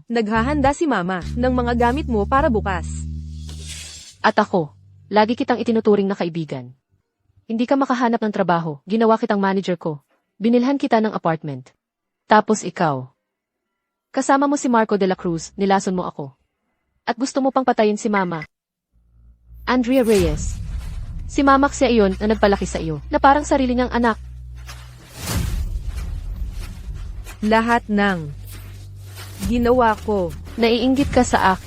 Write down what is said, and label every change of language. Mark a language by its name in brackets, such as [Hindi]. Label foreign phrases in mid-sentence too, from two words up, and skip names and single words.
[Filipino] Naghahanda si Mama ng mga gamit mo para bukas. At ako, lagi kitang itinuturing na kaibigan. Hindi ka makahanap ng trabaho, ginawa kitang manager ko. Binilhan kita ng apartment. Tapos ikaw. Kasama mo si Marco de la Cruz, nilason mo ako. At gusto mo pang patayin si Mama. Andrea Reyes. Si Mama siya iyon na nagpalaki sa iyo, na parang sarili niyang anak. Lahat ng ginawa ko. Naiinggit ka sa akin.